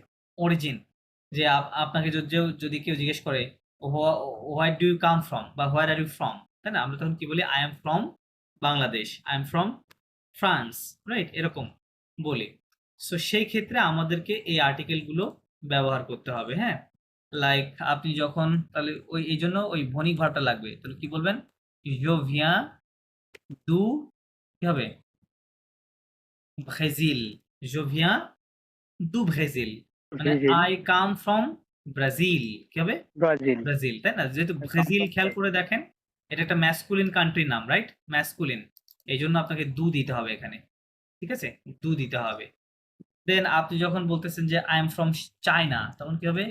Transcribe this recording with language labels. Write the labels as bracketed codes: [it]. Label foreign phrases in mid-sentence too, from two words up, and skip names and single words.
[bn] অরিজিন যে আপনাকে যদি কেউ জিজ্ঞেস করে [en] where do you come from [bn] বা [en] where are you from, [bn] তাই না? আমরা তখন কি বলি? [en] I am from Bangladesh, I am from France, right? [bn] এরকম বলি। সো সেই ক্ষেত্রে আমাদেরকে এই আর্টিকেল গুলো ব্যবহার করতে হবে, হ্যাঁ? লাইক আপনি যখন তাহলে এই জন্য ওই ভনিক ভার্বটা লাগবে। তাহলে কি বলবেন? [fr] Je viens du [bn] কি হবে? [fr] ব্রাজিল। Je viens du ব্রাজিল। মানে ব্রাজিল, [en] I come from Brazil. [bn] কি হবে? ব্রাজিল। ব্রাজিল, তাই না? যেহেতু ব্রাজিল খেয়াল করে দেখেন, এটা একটা ম্যাসকুলিন কান্ট্রির নাম, রাইট? ম্যাসকুলিন। এই জন্য আপনাকে দু দিতে হবে এখানে। ঠিক আছে? দু দিতে হবে। দেন আপনি যখন বলতেছেন যে [en] I am from China, [bn] তখন কি হবে?